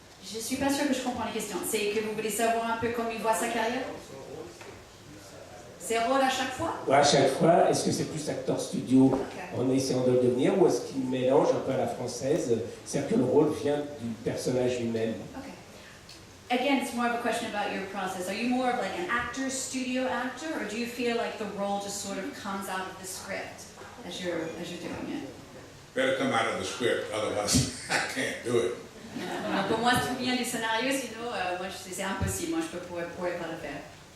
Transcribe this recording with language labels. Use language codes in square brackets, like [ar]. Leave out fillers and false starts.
[fr] Je ne suis pas sûre que je comprends les questions. C'est que vous voulez savoir un peu comment il voit sa carrière? C'est rôle à chaque fois? À chaque fois, est-ce que c'est plus acteur studio en essayant de le devenir, ou est-ce qu'il mélange un peu à la française, c'est-à-dire que le rôle vient du personnage lui-même? [en] Okay. Again, it's more of a question about your process. Are you more of like an actor, studio actor, or do you feel like the role just sort of comes out of the script as you're doing it? Better come out of the script, otherwise I can't do it. [fr] Donc pour moi, tout vient du scénario, sinon moi, c'est impossible. Moi, je ne pourrais pas le faire.